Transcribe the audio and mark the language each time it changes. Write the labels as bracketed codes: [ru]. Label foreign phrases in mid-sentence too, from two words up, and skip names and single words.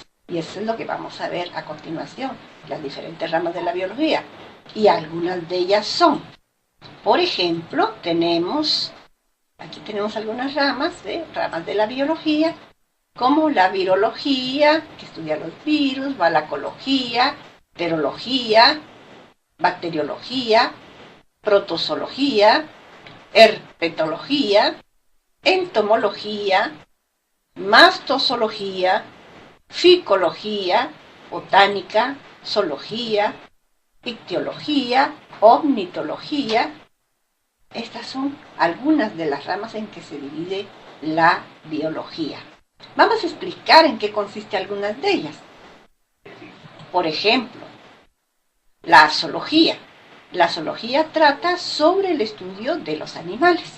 [es] Y eso es lo que vamos a ver a continuación, las diferentes ramas de la biología. Y algunas de ellas son, por ejemplo, aquí tenemos algunas ramas de la biología, como la virología, que estudia los virus, malacología, virología, bacteriología, protozoología, herpetología, entomología, mastozoología, ficología, botánica, zoología, ictiología, ornitología. Estas son algunas de las ramas en que se divide la biología. Vamos a explicar en qué consiste algunas de ellas. Por ejemplo, la zoología. La zoología trata sobre el estudio de los animales.